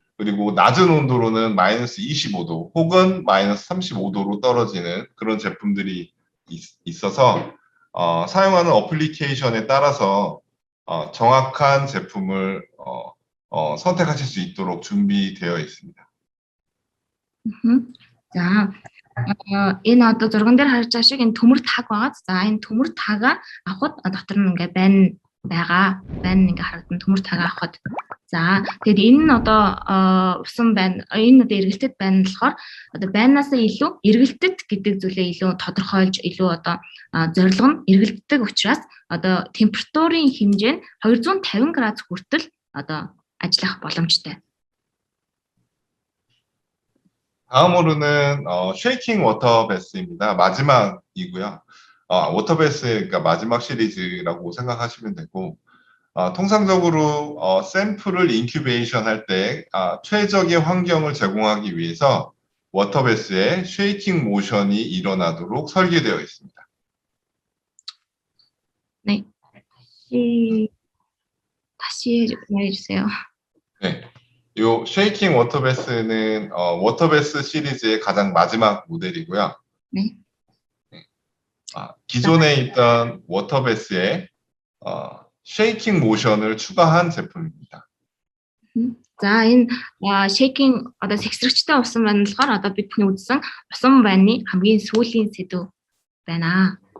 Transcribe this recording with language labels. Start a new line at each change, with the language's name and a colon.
Korean: 그리고 낮은 온도로는 마이너스 25도 혹은 마이너스 35도로 떨어지는 그런 제품들이 있어서 사용하는 어플리케이션에 따라서 정확한 제품을 선택하실 수 있도록 준비되어 있습니다.
Mongolian: 자, энэ одоо зурган дээр харж байгаа шиг энэ төмөр таг байгаа. За энэ төмөр тагаа авахд дотор нь ингээ байна ингээ харагдан төмөр тагаа авахд. За тэгэд энэ нь одоо усан байна. Энэ одоо эргэлтэд байна болохоор одоо байнаас илүү эргэлтэд гэдэг зүйлээ илүү тодорхойлж илүү одоо зорилго нь эргэлддэг учраас одоо температурын хэмжээ нь 250 градус хүртэл одоо ажиллах боломжтой.
Korean: 다음으로는 쉐이킹 워터 베스입니다. 마지막이고요. 워터 베스가 마지막 시리즈라고 생각하시면 되고 통상적으로 샘플을 인큐베이션 할 때 최적의 환경을 제공하기 위해서 워터 베스에 쉐이킹 모션이 일어나도록 설계되어 있습니다. 네, 다시 말해주세요. 네. 요 쉐이킹 워터베스는 워터베스 시리즈의 가장 마지막 모델이고요. 네. 기존에 있던 워터베스에 쉐이킹 모션을 추가한 제품입니다.
Mongolian: За энэ shaking одоо сэгсрэгчтэй усан байна болохоор одоо бид бүхний үзсэн усан байны хамгийн сүүлийн сэдв байна.